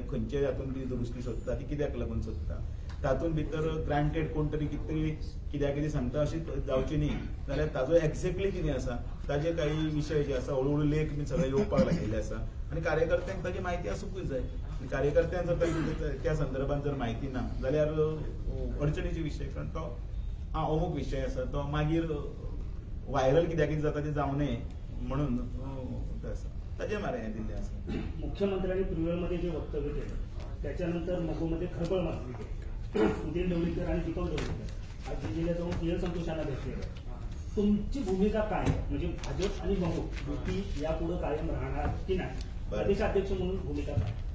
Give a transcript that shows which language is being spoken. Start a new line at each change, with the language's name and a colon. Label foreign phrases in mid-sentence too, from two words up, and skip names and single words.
Konkani: खंयचे हातून कितें दुरुस्ती सोदता ती कित्याक लागून सोदता. तातूंत भितर ग्रांटेड कोण तरी कित्याक कितें सांगता अशी जावची न्ही जाल्यार ताजो एक्झॅक्टली कितें आसा ताजे काही विशय जे आसा हळूहळू लेख बी सगळे येवपाक लागिल्ले आसा आनी कार्यकर्त्यांक ताची म्हायती आसूंकूच जाय. कार्यकर्त्यांक जर त्या संदर्भात जर म्हायती ना जाल्यार अडचणीचे विशय कारण तो अमूक विशय आसा तो मागीर व्हायरल कित्याक जाता ते जावं नये म्हणून ताजे मारे हें दिल्लें आसा.
Marathi: मुख्यमंत्र्यांनी प्रिव्हलमध्ये जे वक्तव्य केलं त्याच्यानंतर मगोमध्ये खळबळ माजली गेली. सुधीर ढवळीकर आणि दीपक ढवळीकर आज दिल्लीला जाऊन पीएल संतोषांना भेटलेलं. तुमची भूमिका काय म्हणजे भाजप आणि मगो युती यापुढे कायम राहणार की नाही. प्रदेशाध्यक्ष म्हणून भूमिका काय.